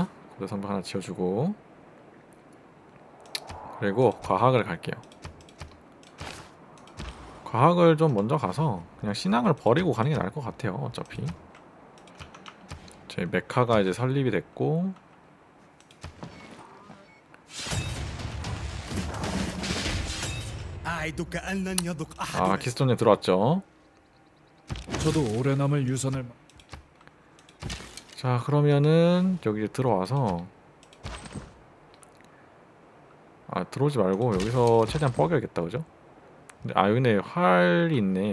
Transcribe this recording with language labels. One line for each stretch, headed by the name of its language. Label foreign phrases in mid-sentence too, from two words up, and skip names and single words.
Korean: 고대 성벽 하나 지어주고, 그리고 과학을 갈게요. 과학을 좀 먼저 가서 그냥 신앙을 버리고 가는 게 나을 것 같아요. 어차피 저희 메카가 이제 설립이 됐고,
Arabic: أعدك أن لن يذق أحد
Korean: 키스톤에 들어왔죠. 저도 오래 남을 유산을 자, 그러면은 여기 들어와서 들어오지 말고 여기서 최대한 뻐겨야겠다, 그죠? 여기네 활이 있네.